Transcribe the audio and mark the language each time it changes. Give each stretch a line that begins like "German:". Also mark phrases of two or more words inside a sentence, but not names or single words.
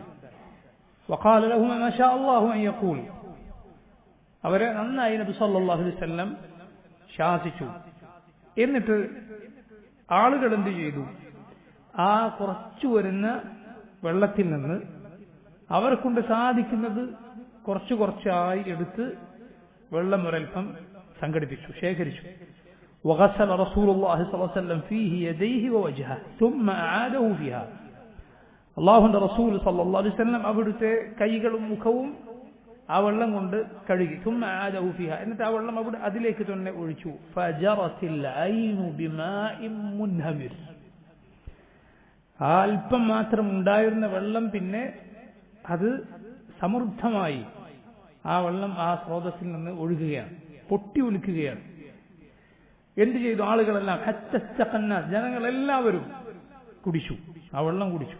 Arabic: وقال لهما ما شاء الله أن يقول,
Malayalam: അവരെ നന്നായി നബി
Arabic: صلى الله عليه وسلم ശാസിച്ചു.
Malayalam: എന്നിട്ട് ആളുകൾ എന്ത് ചെയ്തു? ആ കുറച്ചു വരുന്ന വെള്ളത്തിൽ നിന്ന് അവരെ കൊണ്ട് സാധിക്കുന്നത് കുറച്ചു കുറച്ചായി എടുത്ത് വെള്ളം ഒരൽപ്പം സംഘടിപ്പിച്ചു, ശേഖരിച്ചു.
Arabic: وغسل رسول الله صلى الله عليه وسلم فيه يديه ووجهه ثم أعاده فيها.
Malayalam: അല്ലാഹുവിന്റെ റസൂൽ
Arabic: صلى الله عليه وسلم
Malayalam: അവിടുത്തെ കൈകളും മുഖവും ആ വെള്ളം കൊണ്ട് കഴുകി.
Arabic: ثم أعاده فيها,
Malayalam: എന്നിട്ട് ആ വെള്ളം അവിടെ അതിലേക്ക് തന്നെ ഒഴിച്ചു.
Arabic: فجرت العين بماء منهمر,
Malayalam: അല്പം മാത്രം ഉണ്ടായിരുന്ന വെള്ളം പിന്നെ അത് സമൃദ്ധമായി ആ വെള്ളം ആ സ്രോതസ്സിൽ നിന്ന് ഒഴുകുകയാണ്, പൊട്ടി ഒലിക്കുകയാണ്. എന്ത് ചെയ്തു? ആളുകളെല്ലാം ജനങ്ങളെല്ലാവരും കുടിച്ചു, ആ വെള്ളം കുടിച്ചു.